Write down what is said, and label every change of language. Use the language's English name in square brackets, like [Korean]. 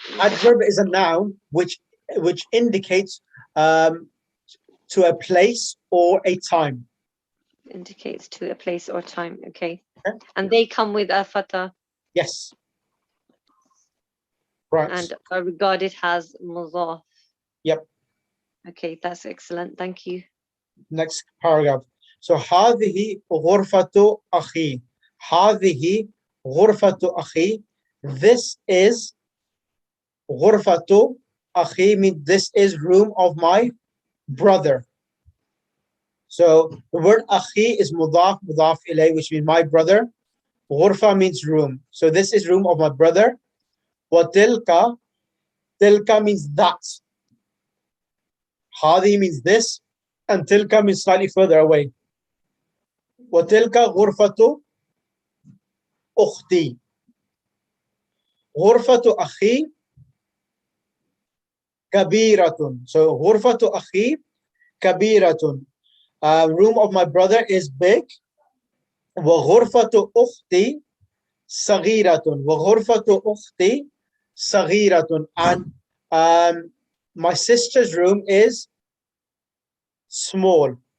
[English] Adverb is a noun which indicates to a place or a time. Indicates to a place or time. Okay. Okay. And they come with a fatha Yes. Right. and are regarded as mudaf. Yep. Okay, that's excellent. Thank you. Next paragraph. [Arabic] So هذه غرفة أخي. هذه غرفة أخي. [English] This is [Arabic] غرفة أخي, [English] means this is room of my brother. So the word أخي is mudaf ilay, which means my brother. غرفة means room. So this is room of my brother. وتلك, tilka means that. هذه means this, and tilka means slightly further away. [Arabic] وتلك غرفة أختي. غرفة أخي كبيرة. So غرفة أخي kabiratun. [English] Room of my brother is big. [Arabic] وغرفة أختي صغيرة. وغرفة أختي صغيرة. [English] And my sister's room is small.